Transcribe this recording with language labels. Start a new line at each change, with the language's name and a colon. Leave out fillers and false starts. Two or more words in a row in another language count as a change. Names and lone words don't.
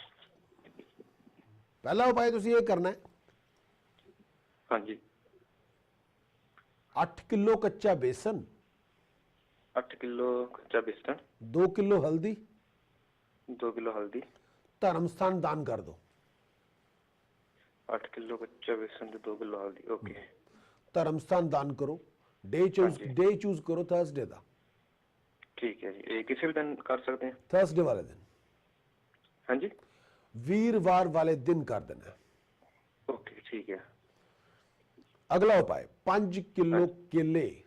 Punjabi: ਪਹਿਲਾ ਉਪਾਅ ਤੁਸੀਂ ਇਹ ਕਰਨਾ ਹੈ, ਹਾਂਜੀ। 8 ਕਿਲੋ ਕੱਚਾ ਬੇਸਨ, 8 ਕਿਲੋ ਕੱਚਾ ਬੇਸਨ, 2 ਕਿਲੋ ਹਲਦੀ, 2 ਕਿਲੋ ਹਲਦੀ, ਧਰਮ ਸਥਾਨ ਦਾਨ ਕਰ ਦਿਓ।
Hindi: 8 किलो कच्चा बेसन 2 किलो हल्दी। ओके।
Punjabi: ਧਰਮ ਸਥਾਨ ਦਾਨ ਕਰੋ।
English: day choose
Punjabi: ਕਰੋ ਥਰਸਡੇ ਦਾ। ਠੀਕ ਹੈ ਜੀ, ਇਹ ਕਿਸੇ ਵੀ ਦਿਨ ਕਰ ਸਕਦੇ ਹਾਂ? ਥਰਸਡੇ ਵਾਲੇ ਦਿਨ, ਹਾਂਜੀ, ਵੀਰਵਾਰ ਵਾਲੇ ਦਿਨ ਕਰ ਦੇਣਾ ਹੈ। ਓਕੇ ਠੀਕ ਹੈ। ਅਗਲਾ ਉਪਾਅ 5 ਕਿਲੋ ਕੇਲੇ।